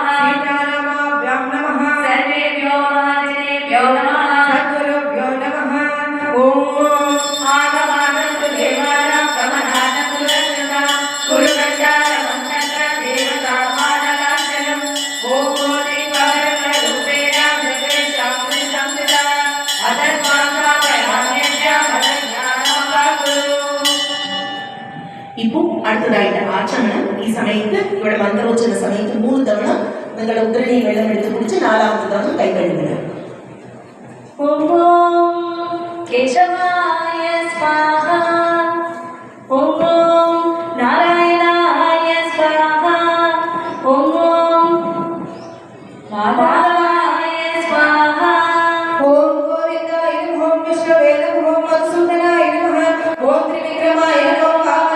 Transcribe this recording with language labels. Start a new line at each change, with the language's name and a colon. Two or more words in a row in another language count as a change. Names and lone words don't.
Sanskrit: सीतारामाभ्यां नमः सर्वेभ्यो महाजनेभ्यो नमः सद्गुरुभ्यो नमः ॐ आगमानन्तु देवानां गमनानन्तु रक्षता कुरुकण्डारमन्तत्र देवतामानलाञ्छनम् ॐ दीपवरप्ररूपेण जगेशां संस्थिता अधर्माङ्गाभयान्यस्याम् अधज्ञानमपाकुरु.
Malayalam: ഇപ്പോൾ അടുത്തതായിട്ട് ആചമനം. ഈ സമയത്ത് ഇവിടെ മന്ത്രോച്ചന സമയത്ത് 3 തവണ നിങ്ങളുടെ ഉദരണിയിൽ വെള്ളം എടുത്ത് കുടിച്ച് 4ാമത്തെ തവണ കൈ കഴുകുക.
Sanskrit: ॐ केशवाय स्वाहा ॐ नारायणाय स्वाहा ॐ माधवाय स्वाहा ॐ गोविन्दाय नमः ॐ विष्णवे नमः ॐ मधुसूदनाय नमः ॐ त्रिविक्रमाय नमः